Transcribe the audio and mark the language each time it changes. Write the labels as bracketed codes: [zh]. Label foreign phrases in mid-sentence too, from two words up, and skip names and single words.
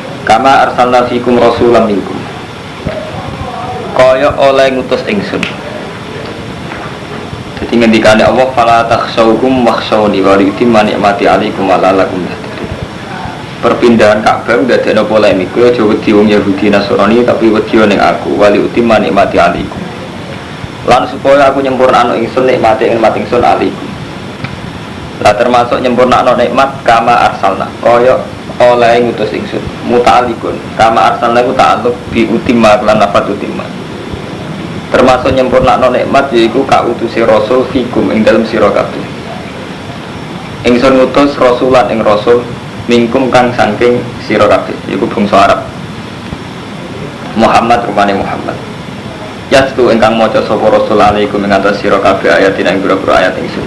[ar] كما أرسلنا فيكم رسولا منكم. [jv] Kaya oleh ngutus ingsun. Jadi ngendikane Allah [ar] فلا تخشوهم واخشوني ولأتم نعمتي عليكم ولعلكم تهتدون. [jv] Perpindahan Ka'bah ndadekno polemik. Kowe aja wedi wong Yahudi Nasrani tapi wedi ning aku [ar] ولأتم نعمتي عليكم. [jv] Lan supaya aku nyempurnakno ingsun nikmate ingsun 'alaikum. Lah termasuk nyempurnakno nikmat [ar] كما أرسلنا. [jv] Kaya oleh ngutus ingsun [ar] متعلق كما أرسلنا [jv] ku [ar] تعلق بأتم [jv] lan lafat utimma. Termasuk nyempurnakno nikmat yaiku kautuse rasul fikum ing dalem sira kabeh. Ingsun ngutus rasulan ing rasul mingkum kang saking sira kabeh yaiku bangsa Arab. Muhammad rupane Muhammad. Yastu ingkang maca sapa rasul alaikum ing atas sira kabeh ayat ing pira-pira ayat ingsun.